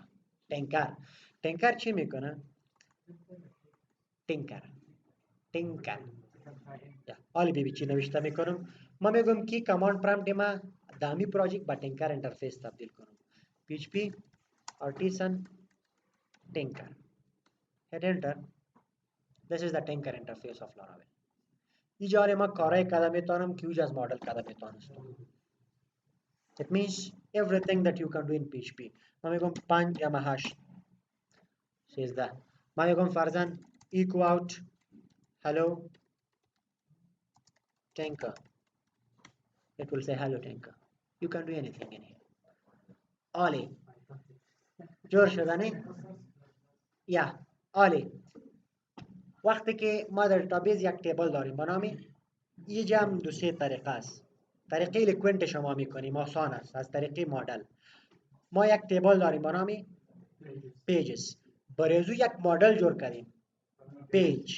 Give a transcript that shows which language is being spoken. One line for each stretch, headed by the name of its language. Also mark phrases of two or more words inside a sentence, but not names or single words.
Persian: تینکر چی میکنه؟ تینکر حالی بیبی چی نوشته میکنم؟ ما میگم که کماند پرامپت ما دامی پروژیکت با تینکر اینترفیس تبدیل کنم.
English: PHP artisan tinker. Hit enter. This is the tinker interface of Laravel.
Persian: اینجا ما کارهای کده میتونم که اوج از مدل کده میتونستم.
English: It means everything that you can do in PHP.
Persian: ما میگم 5 یا 8 13. ما میگم فرضاً
English: echo out hello tinker. It will say hello tinker. You can do anything in here.
Persian: آلی جور شده نه؟ یا آلی وقتی که ما در دیتابیس یک تیبل داریم با نام اینجا هم دو سه طریقه است. طریقه لیکوینت شما میکنیم آسان است. از طریقه مدل ما یک تیبل داریم با نام پیجز برای ازو یک مدل جور کردیم پیج.